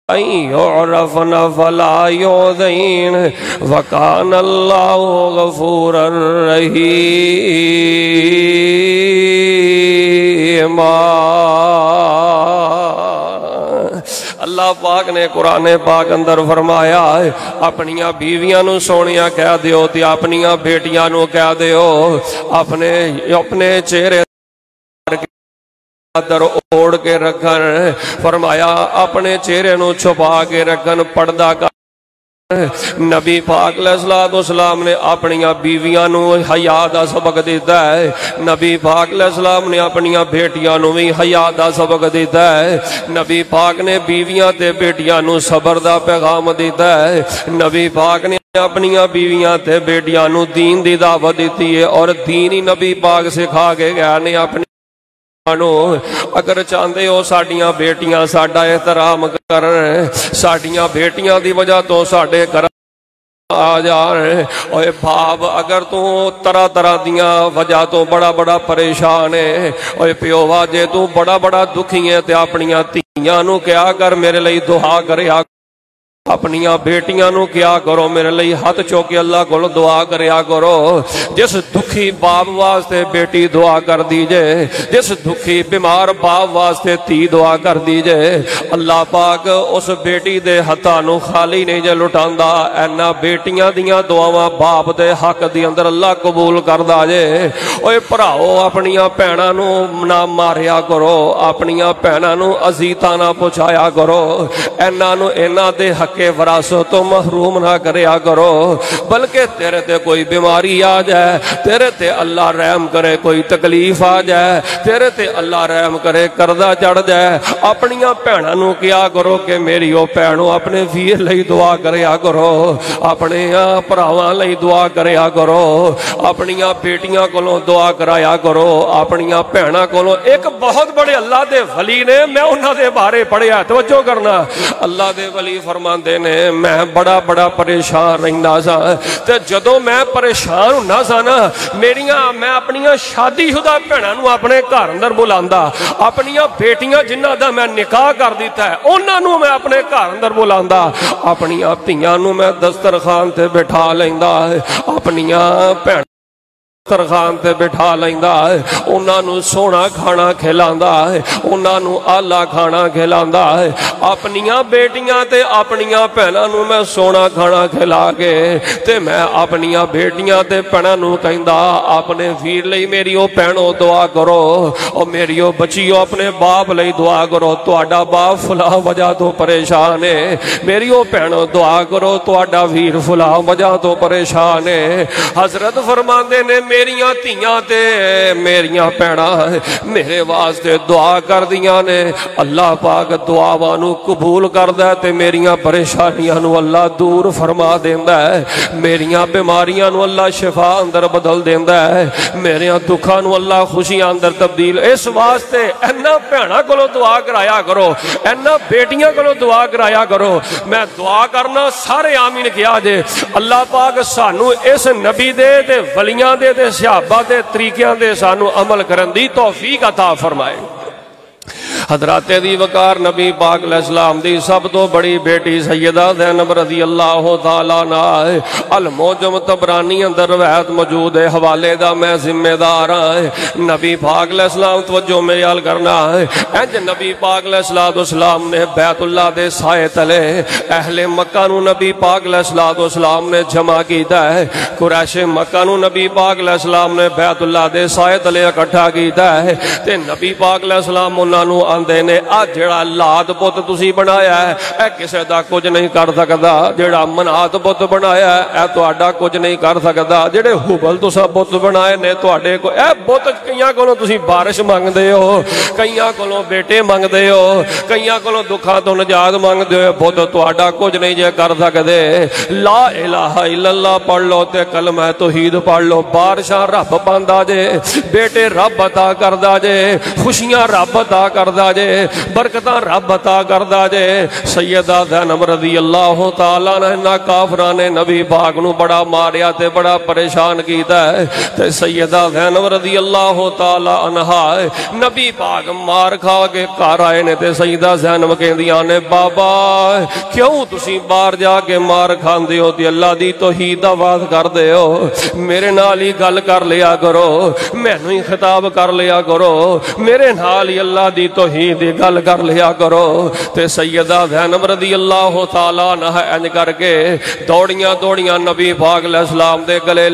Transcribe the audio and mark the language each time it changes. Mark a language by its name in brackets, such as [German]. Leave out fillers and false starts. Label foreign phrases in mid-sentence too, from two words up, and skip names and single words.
[Arabic] يعرفن فلا يؤذين وكان الله غفورا رحيما۔ [Punjabi] اللہ پاک نے قرآن پاک اندر فرمایا ہے اپنیاں بیویاں نو سونیاں کہہ دیو تے اپنیاں بیٹیاں نو کہہ دیو اپنے چہرے در اوڑ کے رکھن، فرمایا اپنے چہرے نو چھپا کے رکھن، پردہ کر۔ نبی پاک [Arabic] علیہ السلام [Punjabi] نے اپنیاں بیویاں نو حیا دا سبق دیتا ہے، نبی پاک [Arabic] علیہ السلام [Punjabi] نے اپنیاں بیٹیاں نو بھی حیا دا سبق دیتا ہے، نبی پاک نے بیویاں تے بیٹیاں نو صبر دا پیغام دیتا ہے، نبی پاک نے اپنیاں بیویاں تے بیٹیاں نو دین دی دعوت دیتی ہے، اور دین ہی نبی پاک سکھا کے گیا نے اپنی [Urdu] اگر چاہتے ہو [Punjabi] ساڈیاں بیٹیاں ساڈا احترام کرن، ساڈیاں بیٹیاں دی وجہ تو ساڈے گھر آ جان، اوے باپ اگر تو طرح طرح دیاں وجہ تو بڑا بڑا پریشان ہے، اوے پیووا جے تو بڑا بڑا دکھی ہے تے اپنیاں تیاں نو کیا کر میرے لئی دعا کریا، اپنیاں بیٹیاں نو کیا کرو میرے لئی ہاتھ چوکے اللہ کو دعا کریا کرو۔ جس دکھی باپ واسطے بیٹی دعا کر دیجے، جس دکھی بیمار باپ واسطے تی دعا کر دیجے، اللہ پاک اس بیٹی دے ہتھاں نو خالی نہیں جے لٹاندا، اینا بیٹیاں دیاں دعاواں باپ دے حق دی اندر اللہ قبول کردا جے۔ اوے بھراؤ اپنیاں بھیناں نو نہ ماریا کرو، اپنیاں بھیناں نو اذیتاں نہ پہنچایا کرو، اینا دے حق کہ وراثت تو محروم نہ کریا کرو، بلکہ تیرے تے کوئی بیماری آ جائے، تیرے تے اللہ رحم کرے کوئی تکلیف آ جائے، تیرے تے اللہ رحم کرے قرضہ چڑھ جائے، اپنیاں بھیناں نو کیا کرو کہ میری او بھینو اپنے ویر لئی دعا کریا کرو، اپنے بھراواں لئی دعا کریا کرو، اپنیاں بیٹیاں کولوں دعا کرایا کرو، اپنیاں بھیناں کولوں۔ ایک بہت بڑے اللہ دے ولی نے، میں انہاں دے بارے پڑھیا، توجہ کرنا، اللہ دے ولی فرمان نے میں بڑا بڑا پریشان رہندا سا، تے جدوں میں پریشان ہوندا سا نا، میں اپنیاں شادی شدہ بھیناں نو اپنے گھر اندر بلاندا، اپنیاں بیٹیاں جنہاں دا میں نکاح کر دیتا ہے انہاں نو میں اپنے گھر اندر بلاندا، اپنیاں دھیاں نو میں دسترخوان تے بٹھا لیندا، اپنیاں بھیناں دسترخوان تے بٹھا لیندا ہے، انہاں نو سونا کھانا کھلاندا ہے، انہاں نو آلہ کھانا کھلاندا ہے، اپنیاں بیٹیاں تے اپنیاں بھیناں نو میں سونا کھانا کھلا کے تے میں اپنیاں بیٹیاں تے بھیناں نو کہندا اپنے ویر لئی میری او بھینو دعا کرو، او میری او بچیو اپنے باپ لئی دعا کرو، تہاڈا باپ فلاں وجہ تو پریشان ہے، میری او بھینو دعا کرو، تہاڈا ویر فلاں وجہ تو پریشان ہے۔ حضرت فرماندے نے میریاں تیاں تے میریاں بھیناں میرے واسطے دعا کر دیاں نے، اللہ پاک دعاواں نو قبول کردا ہے تے میریاں پریشانیاں نو اللہ دور فرما دیندا ہے، میریاں بیماریاں نو اللہ شفا اندر بدل دیندا ہے، میریاں دکھاں نو اللہ خوشیاں اندر تبدیل۔ اس واسطے اینا بھیناں کولوں دعا کرایا کرو، اینا بیٹیاں کولوں دعا کرایا کرو۔ میں دعا کرنا سارے آمین کیا جے، اللہ پاک سانو اس نبی دے تے ولیاں دے صحابہ دے طریقیاں دے سانو عمل کرن دی توفیق عطا فرمائے۔ حضرات دی وقار نبی پاک علیہ السلام دی سب تو بڑی بیٹی سیدہ زینب [Arabic] رضی اللہ تعالیٰ عنہ، [Punjabi] المعجم طبرانی اندر روایت موجود ہے، حوالے دا میں ذمہ دار ہاں۔ نبی پاک [Arabic] علیہ السلام [Punjabi] توجہ میں یال کرنا ہے، انج نبی پاک [Arabic] علیہ السلام [Punjabi] نے بیت اللہ دے سائے تلے اہل مکہ نو نبی پاک [Arabic] علیہ السلام [Punjabi] نے جمع کیتا ہے، قریش مکہ نو نبی پاک [Arabic] علیہ السلام [Punjabi] نے بیت اللہ دے سائے تلے اکٹھا کیتا ہے، تے نبی پاک [Arabic] علیہ السلام [Punjabi] انہاں نو آندے نے جڑا لات بت تسی بنایا ہے اے کسے دا کچھ نہیں کر سکدا، جڑا منات بت بنایا ہے اے تہاڈا کچھ نہیں کر سکدا، جڑے حبل تساں بت بنائے نے تہاڈے کو اے بت کئیاں کولوں تسی بارش منگدے ہو، کئیاں کولوں بیٹے منگدے ہو، کئیاں کولوں دکھاں تو نجات منگدے ہو، بت تہاڈا کچھ نہیں جے کر سکدے۔ [Arabic] لا الہ الا اللہ [Punjabi] پڑھ لو تے کلمہ توحید پڑھ لو، بارشاں رب پاندا جے، بیٹے رب عطا کردا جے، خوشیاں رب عطا کردا کردا جے برکتاں رب عطا کردا جے سیدہ زینب [Arabic] رضی اللہ تعالی عنہ [Punjabi] کافراں نے نبی پاک نو بڑا ماریا تے بڑا پریشان کیتا ہے تے سیدہ زینب [Arabic] رضی اللہ تعالی [Punjabi] عنہ نبی پاک مار کھا کے گھر آئے نے تے سیدہ زینب کہندیاں نے بابا کیوں تسی باہر جا کے مار کھاندے ہو تے اللہ دی توحید دا واز کردے ہو میرے نال ہی گل کر لیا کرو مینوں ہی خطاب کر لیا کرو میرے نال ہی اللہ دی توحید دی گل کر لیا کرو تے سیدہ زینب [Arabic] رضی اللہ تعالی عنہ [Punjabi] انج کر کے دوڑیاں نبی پاک [Arabic] علیہ السلام [Punjabi] دے گلے